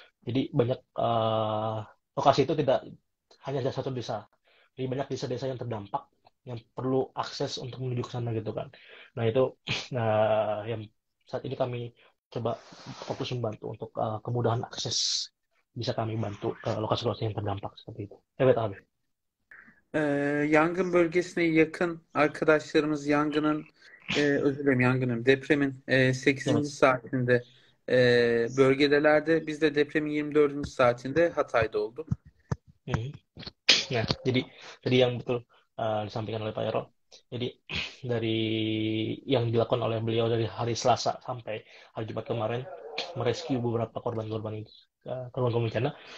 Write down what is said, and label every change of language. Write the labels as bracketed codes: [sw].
[id] Jadi banyak lokasi itu tidak hanya ada satu desa. Jadi banyak desa-desa yang terdampak yang perlu akses untuk menuju ke sana gitu kan. Nah itu yang saat ini kami coba fokus membantu untuk kemudahan akses bisa kami bantu ke lokasi-lokasi yang terdampak seperti itu. [tr] Evet abi. Yangın bölgesine yakın arkadaşlarımız özür dilerim, depremin 8. Evet. saatinde bölgedelerdi. Biz de depremin 24. saatinde Hatay'da olduk. [id] Nah, jadi tadi yang betul disampaikan oleh Pak Erol. Jadi dari yang dilakukan oleh beliau dari hari Selasa sampai hari Jumat kemarin merescue beberapa korban-korban bencana.